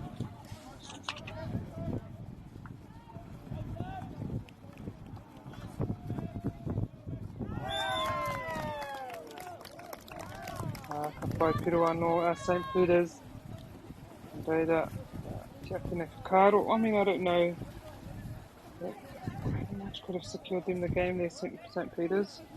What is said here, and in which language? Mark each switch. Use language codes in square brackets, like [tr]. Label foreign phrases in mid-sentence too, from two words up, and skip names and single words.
[mi] Ka whai piro anō St. Peter's. Reira, kia tēnei whakaro. [en] I mean, I don't know. That pretty much could have secured them the game there, St. Peter's.